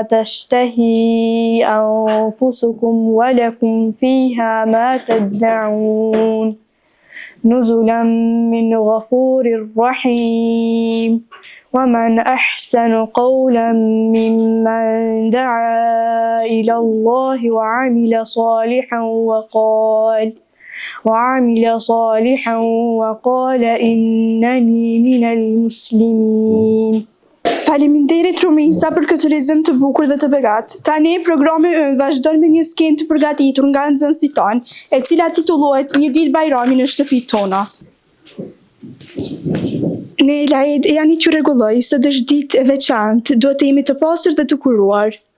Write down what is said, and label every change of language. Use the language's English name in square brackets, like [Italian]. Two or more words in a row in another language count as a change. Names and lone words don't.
[Arabic] تشتهي أنفسكم ولكم فيها ما تدعون نزلا من غفور رحيم ومن أحسن قولا ممن دعا إلى الله وعمل صالحا وقال إنني من المسلمين. [Albanian] Faleminderit Rumejsa për këtë lexim të bukur dhe të begat. Tani programi ynë vazhdon me një skenë të përgatitur nga nxënësit tanë, e cila titullohet Një ditë Bajrami në shtëpitë tona. Ne Laed e janë t'ju rregulloj se është ditë e veçantë, duhet të jemi të pasur dhe të kuruar.